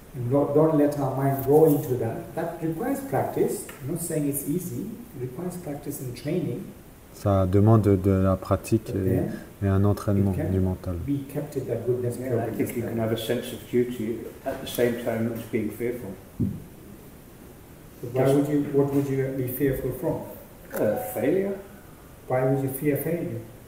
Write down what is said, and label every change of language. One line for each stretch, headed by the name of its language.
English: Don't let our mind go into that. That requires practice. I'm not saying it's easy. It requires practice and training.
French: Ça demande de la pratique et un entraînement du mental.
English: Be kept in that goodness. Yeah, I think you can have a sense of duty at the same time as being fearful. But what would you be fearful from? Failure. Why would you fear failure?